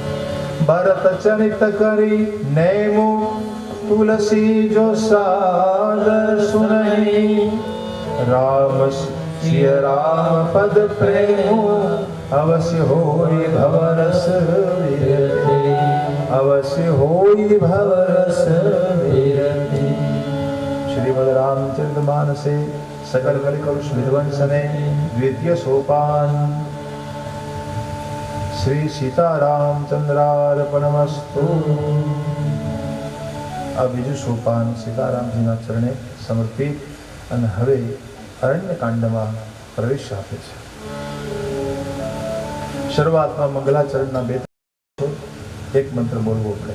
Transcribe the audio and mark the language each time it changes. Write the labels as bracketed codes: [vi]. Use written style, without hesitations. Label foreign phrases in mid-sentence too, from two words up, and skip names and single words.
[awa] भरत चरित करि नेमु तुलसी जो सादर सुनहिं, राम सिय राम पद प्रेमु अवसि होइ भवरस बिरति, अवसि होइ भवरस बिरति. [sa] श्रीमद् रामचरित मानसे सकल कलिकलुष विध्वंसने द्वितीय सोपान श्री सीतारामचंद्रार्पणमस्तु. [gu] આ બીજું સોપાન સીતારામજીના ચરણે સમર્પિત અને હવે અરણ્યકાંડમાં પ્રવેશ આપે છે. શરૂઆતમાં મંગલાચરણના બે એક મંત્ર બોલવો પડે.